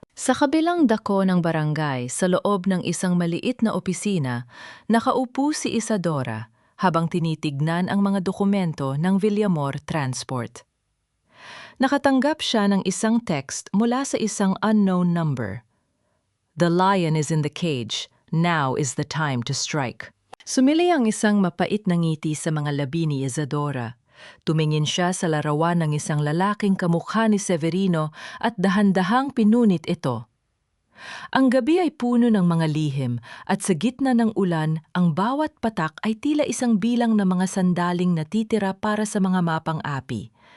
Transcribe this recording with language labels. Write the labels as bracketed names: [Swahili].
[Filipino] Sa kabilang dako ng barangay, sa loob ng isang maliit na opisina, nakaupo si Isadora habang tinitignan ang mga dokumento ng Villamor Transport. Nakatanggap siya ng isang text mula sa isang unknown number. [English] "The lion is in the cage. Now is the time to strike." [Filipino] Sumili ang isang mapait na ngiti sa mga labi ni Isadora. Tumingin siya sa larawan ng isang lalaking kamukha ni Severino at dahan-dahang pinunit ito. Ang gabi ay puno ng mga lihim at sa gitna ng ulan, ang bawat patak ay tila isang bilang na mga sandaling natitira para sa mga mapang api.